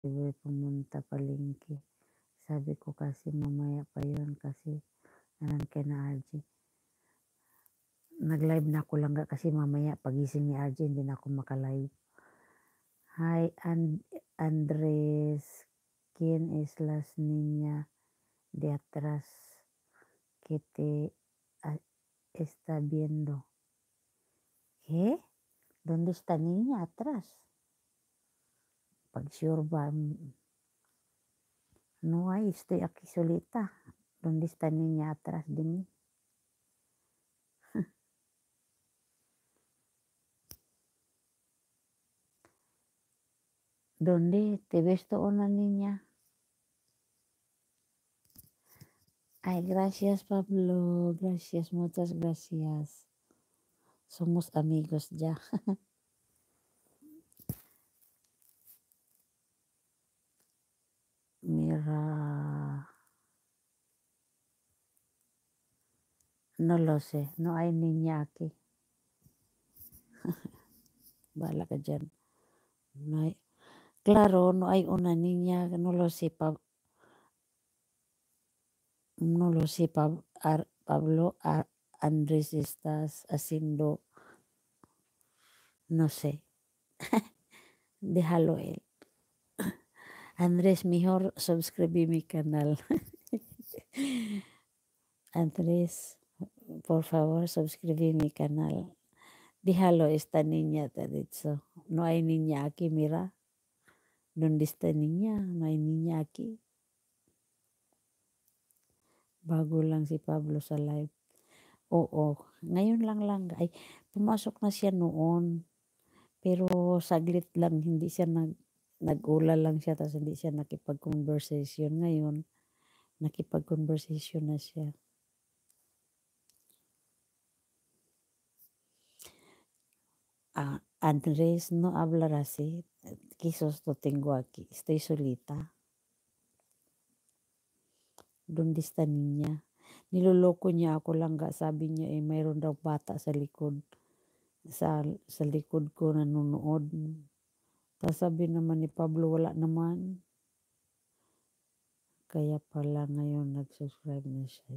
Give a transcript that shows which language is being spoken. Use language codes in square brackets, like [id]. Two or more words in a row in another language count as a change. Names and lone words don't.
[tl] pumunta palengke. Sabi ko kasi mamaya pa yun kasi alam kay na RJ. Nag-live na ako lang kasi mamaya pagising ni RJ hindi na ako makalive. [es] Hi Andres, ¿quién es las niña de atrás que te está viendo? ¿Qué? ¿Dónde está niña atrás? [tl] Pag sure ba? [es] No hay, estoy aquí solita. ¿Dónde está niña atrás de mí? ¿Dónde te ves tú una niña? Ay, gracias Pablo, gracias, muchas gracias. Somos amigos ya. Mira, no lo sé, no hay niña aquí. [tl] Bala ka dyan. [es] No hay, claro, no hay una niña, no lo sé, no lo sé, Pablo, Andrés, estás haciendo, no sé, déjalo él. Andrés, mejor suscribí mi canal. Andrés, por favor, suscribí mi canal. Déjalo, esta niña te ha dicho. No hay niña aquí, mira. ¿Dónde está niña? No hay niña aquí. [tl] Bago lang si Pablo sa live. Oo, ngayon lang. Ay, pumasok na siya noon. Pero saglit lang, hindi siya nag-ula lang siya, tapos hindi siya nakipag-conversation. Ngayon, nakipag-conversation na siya. [es] Andrés, no hablar así. Quizás lo tengo aquí. Estoy solita. ¿Dónde está niña? [tl] Niloloko niya ako lang ga. Sabi niya mayroon daw bata sa likod. Sa likod ko nanonood. Tapos sabi naman ni Pablo, wala naman. Kaya pala ngayon nag-subscribe na siya.